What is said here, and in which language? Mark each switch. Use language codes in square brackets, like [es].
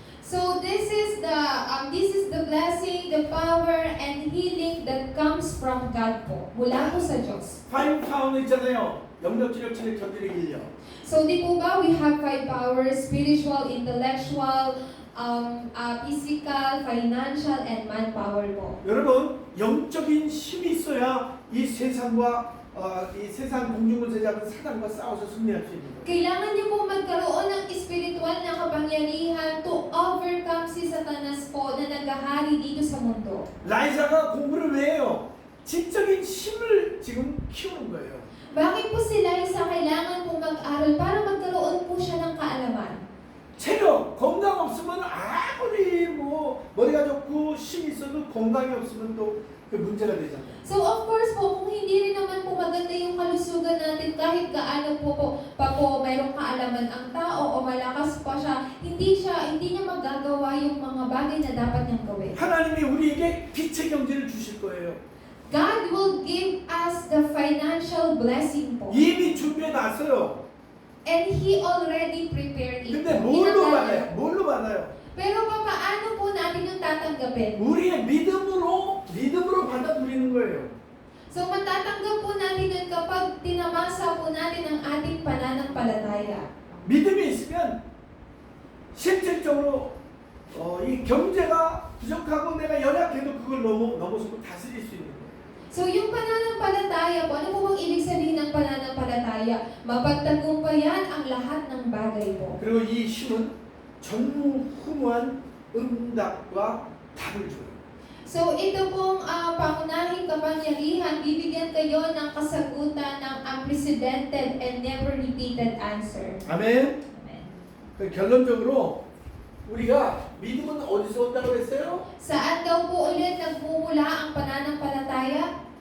[en] So this is the blessing, the power, and healing that comes from God po. [tl] Mula po sa Diyos. [ko] 파이브 파워는 있잖아요. 영적, 지력, 체력, 견디력, 인력. [en] So di po ba we have 5 powers: spiritual, intellectual, physical, financial, and manpower po. [ko] 여러분 영적인 힘이 있어야 이 세상과 이 세상 공중을 세자는 사단과 싸워서 승리할 수 있는 거예요. [tl] Kailangan niyo po magkaroon ng espiritual na kapangyarihan [en] to overcome [tl] si Satanas po na naghahari dito sa mundo. [ko] 라이사가 공부를 왜 해요? 지적인 힘을 지금 키우는 거예요. [tl] Bakit po si Liza kailangan pong mag-aral para magkaroon po siya ng kaalaman? [ko] 체력, 건강 없으면 아무리 머리가 좋고 힘이 있어도 건강이 없으면 또 그 문제가 되잖아요. [tl] So of course po, kung hindi rin naman po maganda yung kalusugan natin, kahit gaano po mayroong kaalaman ang tao o malakas pa siya, hindi niya magagawa yung mga bagay na dapat niyang gawin. [ko] 하나님이 우리에게 빛의 경제를 주실 거예요. [en] God will give us the financial blessing po. [ko] 이미 준비해 놨어요. [en] And He already prepared it. [ko] 근데 [tl] po. [ko] 뭘로 [tl] Inakala [ko] 받아요? [tl] niya. [ko] 뭘로 받아요? [tl] Pero paano po natin yung tatanggapin? [ko] 우리의 믿음으로 받아 누리는 거예요. [tl] So matatanggap po natin yun kapag tinamasa po natin ang ating pananampalataya. [ko] 믿음이 있으면 실질적으로 이 경제가 부족하고 내가 연약해도 그걸 넘어서고 다스릴 수 있는 거예요. [tl] So yung pananampalataya po, ano po bang ibig sabihin ng pananampalataya? Mapagtagumpayan ang lahat ng bagay po. [ko] 그리고 이 힘은 전무후무한 응답과 답을 줘요. [tl] So ito pong pangunahing kapangyarihan, bibigyan kayo ng kasagutan ng [en] unprecedented and never repeated answer. [ko] 아멘. [en] Amen. [ko] 그 결론적으로 우리가 믿음은 어디서 온다고 그랬어요? [tl] Saan daw po ulit nagmumula ang pananampalataya?